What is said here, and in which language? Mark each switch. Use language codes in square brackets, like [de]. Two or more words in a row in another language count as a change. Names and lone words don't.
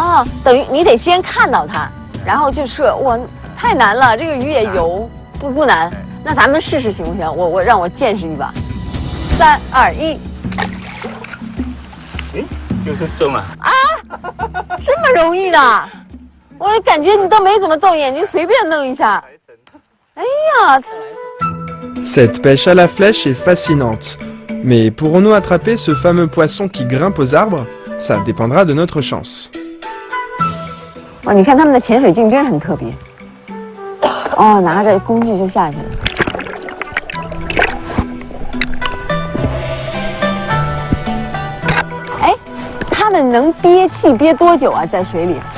[zh] 哦，等于你得先看到它，然后就射。哇，太难了，这个鱼也游，不难。那咱们试试行不行？我让我见识一把。3、2、1。就是中了啊！这么容易的？我感觉你都没怎么动眼睛，随便弄一下。哎呀！ [fr] Cette pêche à la flèche est fascinante. Mais pourrons-nous attraper ce fameux poisson qui grimpe aux arbres? Ça dépendra de notre chance. [zh] 哇，你看他们的潜水镜真很特别。哦，拿着工具就下去了。他们能憋气憋多久啊？在水里？